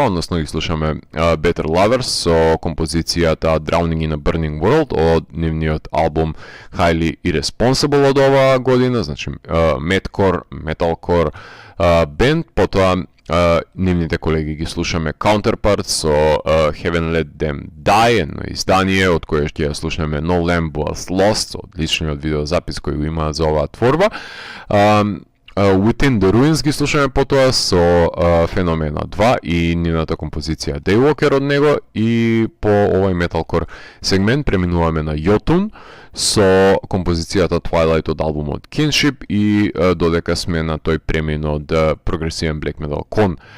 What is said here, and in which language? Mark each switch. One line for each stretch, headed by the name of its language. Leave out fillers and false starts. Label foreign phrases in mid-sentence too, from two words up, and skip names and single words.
Macedonian: односно ги слушаме Better Lovers со композицијата Drowning in a Burning World од нивниот албум Highly Irresponsible од оваа година, значи Madcore, Metalcore бенд, потоа нивните колеги ги слушаме Counterparts со Heaven Let Them Die, едно издание од кое ќе ја слушаме No Lamb Was Lost, одличниот видеозапис кој го имаат за оваа творба. Within the Ruins ги слушаме потоа со Феномена 2 и нивната композиција Daywalker од него, и по овој металкор сегмент преминуваме на Jotun со композицијата Twilight од албумот Kinship и додека сме на тој премин од прогресивен
English: black metal
Macedonian: кон